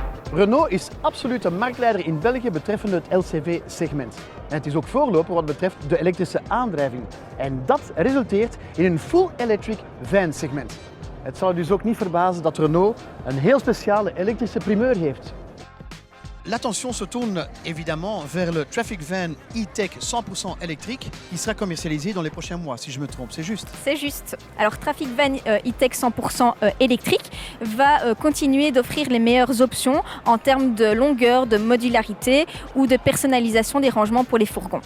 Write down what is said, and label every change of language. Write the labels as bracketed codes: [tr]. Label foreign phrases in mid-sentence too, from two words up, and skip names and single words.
[nl] Renault is absoluut een marktleider in België betreffende het LCV-segment. En het is ook voorloper wat betreft de elektrische aandrijving. En dat resulteert in een [en] full electric [nl] van segment. Het zal u dus ook niet verbazen dat Renault een heel speciale elektrische primeur heeft. [fr] L'attention se tourne évidemment vers le Traffic Van E-Tech 100% électrique qui sera commercialisé dans les prochains mois, si je me trompe, c'est juste? C'est juste. Alors Traffic Van E-Tech 100% électrique va continuer d'offrir les meilleures options en termes de longueur, de modularité ou de personnalisation des rangements pour les fourgons.